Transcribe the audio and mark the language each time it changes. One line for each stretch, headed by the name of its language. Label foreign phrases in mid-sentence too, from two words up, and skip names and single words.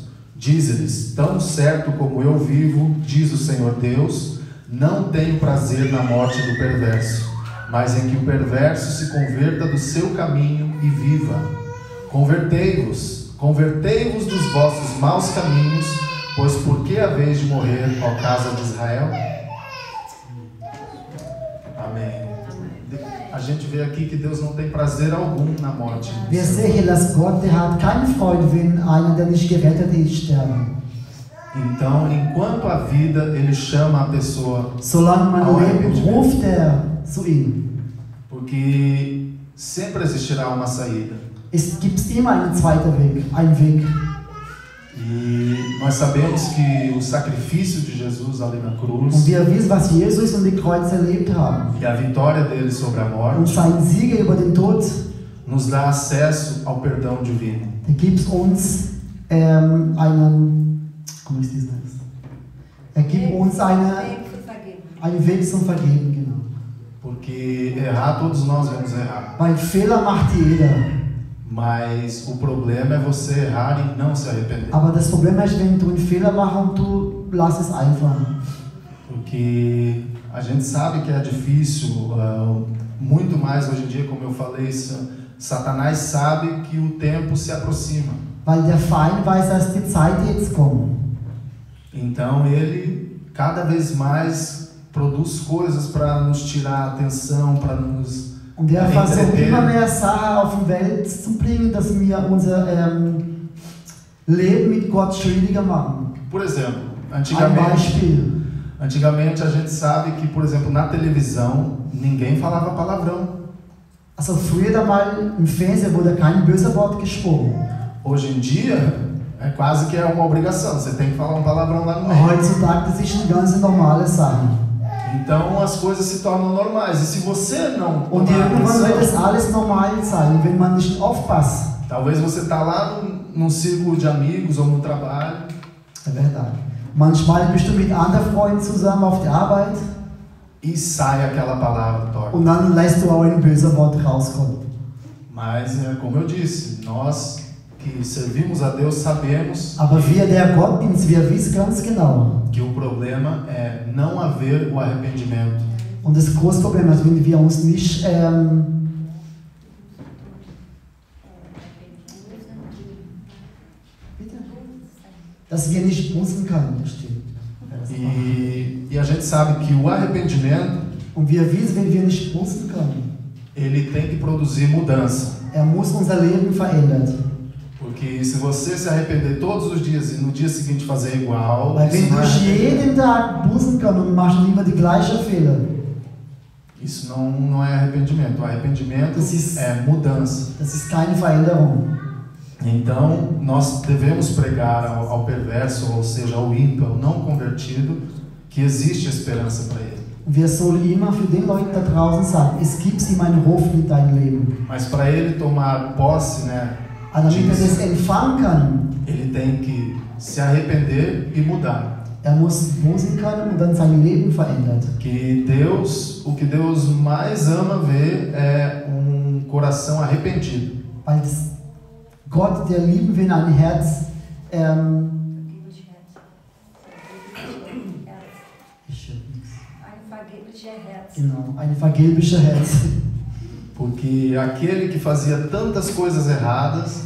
Portuguese: Diz-lhes, tão certo como eu vivo, diz o Senhor Deus, não tenho prazer na morte do perverso, mas em que o perverso se converta do seu caminho e viva. Convertei-vos dos vossos maus caminhos, pois por que haveis de morrer, ó casa de Israel? Amém. A gente vê aqui que Deus não tem prazer algum na morte.
German: Wir sehen, dass Gott, der hat keine Freude, wenn einer, der nicht gerettet ist, sterben.
Portuguese: Então, enquanto a vida, Ele chama a pessoa
German: Solange man
Portuguese: ao
German: lebt,
Portuguese: arrependimento.
German: ruft er zu ihm.
Portuguese: Porque sempre existirá uma saída.
German: Es gibt immer einen zweiten Weg, einen Weg.
Portuguese: E nós sabemos que o sacrifício de Jesus ali na
German: Und
Portuguese: cruz
German: wir wissen, was Jesus und die Kreuz erlebt haben.
Portuguese: e a vitória dele sobre a
German: Und
Portuguese: morte
German: sein Sieg über den Tod,
Portuguese: nos dá acesso ao perdão divino.
German: der gibt uns einen, como ist das? Er gibt uns einen Weg zum Vergeben, genau.
Portuguese: Porque errar, todos nós vamos errar.
German: Weil Fehler macht jeder.
Portuguese: Mas o problema é você errar e não se arrepender.
German: Aber das Problem ist, wenn du einen Fehler machst und du lässt es einfach.
Portuguese: Porque a gente sabe que é difícil, muito mais hoje em dia, como eu falei, Satanás sabe que o tempo se aproxima.
German: Weil der Feind weiß, dass die Zeit jetzt kommt.
Portuguese: Então ele cada vez mais produz coisas para nos tirar a atenção, para nos
German: Und er versucht
Portuguese: entreter.
German: immer mehr Sachen auf die Welt zu bringen, dass wir unser Leben mit Gott schwieriger machen.
Portuguese: Por exemplo,
German: Ein
Portuguese: antigamente
German: Beispiel.
Portuguese: a gente sabe que, por exemplo, na televisão ninguém falava palavrão.
German: Also früher einmal im Fernsehen wurde kein böses Wort gesprochen.
Portuguese: Hoje em dia é quase que é uma obrigação, você tem que falar um palavrão lá no meio.
German: Heutzutage das ist eine ganz normale Sache.
Portuguese: Então as coisas se tornam normais. E se você não
German: Und
Portuguese: tomar
German: irgendwann wird das
Portuguese: atenção,
German: alles normal sein, wenn man nicht aufpasst.
Portuguese: talvez você está lá num círculo de amigos ou no trabalho, É verdade.
German: Manchmal bist du mit anderen Freunden zusammen auf der Arbeit
Portuguese: e sai aquela palavra torta.
German: und dann lässt du auch ein böses Wort rauskommen.
Portuguese: Mas, como eu disse, nós que servimos a Deus sabemos
German: Aber wir, der Gottdienst, wir wissen ganz genau.
Portuguese: que o problema é não haver o arrependimento.
German: Und das große Problem ist, wenn wir uns nicht dass wir nicht bußen können, stimmt.
Portuguese: E a gente sabe que o arrependimento,
German: Und wir wissen, wenn wir nicht bußen können,
Portuguese: ele tem que produzir mudança.
German: muss unser Leben verändert.
Portuguese: Porque se você se arrepender todos os dias e no dia seguinte fazer igual,
German: Weil
Portuguese: isso
German: wenn
Portuguese: não
German: du
Portuguese: é,
German: jeden Tag bußen kannst und machst immer die gleichen Fehler,
Portuguese: isso não é arrependimento. O arrependimento
German: Das ist-
Portuguese: é mudança.
German: das ist keine Veränderung.
Portuguese: Então, nós devemos pregar ao perverso, ou seja, ao ímpio, ao não convertido, que existe esperança para ele.
German: Und wir sollen immer für den Leuten da draußen sagen, es gibt immer eine Hoffnung in deinem Leben.
Portuguese: Mas para ele tomar posse, né,
German: Aber damit er
Portuguese: disso,
German: das empfangen kann,
Portuguese: ele tem que se arrepender e mudar.
German: muss bußen können und dann sein Leben verändert.
Portuguese: Que Deus, o que Deus mais ama ver é coração arrependido.
German: Weil das Gott, der lieben will, ein Herz, ich höre nichts. Ein vergeblicher Herz. Genau, ein vergebliches Herz.
Portuguese: Porque aquele que fazia tantas coisas erradas,